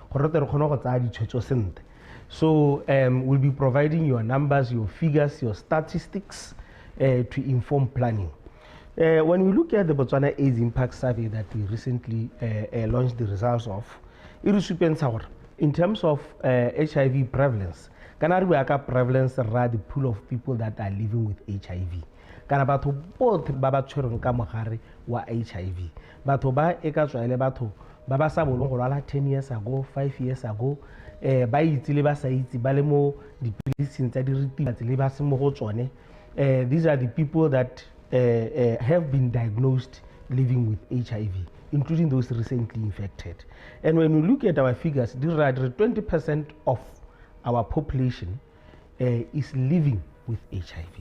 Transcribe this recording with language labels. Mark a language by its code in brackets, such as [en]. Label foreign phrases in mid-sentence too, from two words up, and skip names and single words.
[en] So we'll be providing your numbers, your figures, your statistics to inform planning. When we look at the Botswana AIDS Impact Survey that we recently launched the results of, in terms of HIV prevalence, prevalence the pool of people that are living with HIV. [tn] Kana batho both ba tshwereng ka mogare wa HIV. Batho ba e ka tswa ile batho ba ba sa bolong go lwala 10 [en] years ago, [tn] 5 [en] years ago, [tn] ba itse le ba sa itse ba le mo dipilising tsa diritibatsi le ba se mo go tsone. [en] These are the people that have been diagnosed living with HIV, including those recently infected. And when we look at our figures, 20% of our population is living with HIV.